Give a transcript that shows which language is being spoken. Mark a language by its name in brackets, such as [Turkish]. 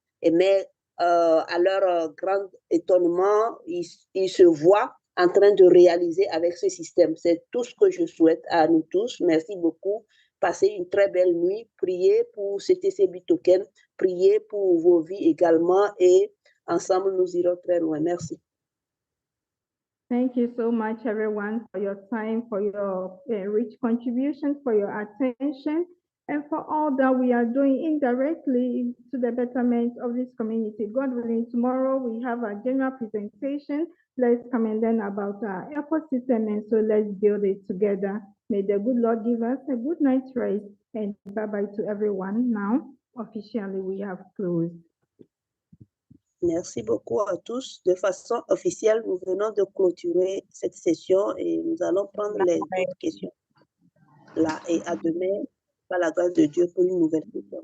[French] Mais à leur grand étonnement, ils se voient en train de réaliser avec ce système. C'est tout ce que je souhaite à nous tous. Merci beaucoup. Passez une très belle nuit. Priez pour CTC Bitoken. Priez pour vos vies également. Et ensemble, nous irons très loin. Merci. [English] Thank you so much, everyone, for your time, for your rich contributions, for your attention, and for all that we are doing indirectly to the betterment of this community. God willing, tomorrow we have a general presentation. Let's come and learn about our ecosystem, and so let's build it together. May the good Lord give us a good night's rest, and bye-bye to everyone. Now, officially, we have closed. [French] Merci beaucoup à tous. De façon officielle, nous venons de clôturer cette session et nous allons prendre les autres questions là. Et à demain, par la grâce de Dieu, pour une nouvelle session.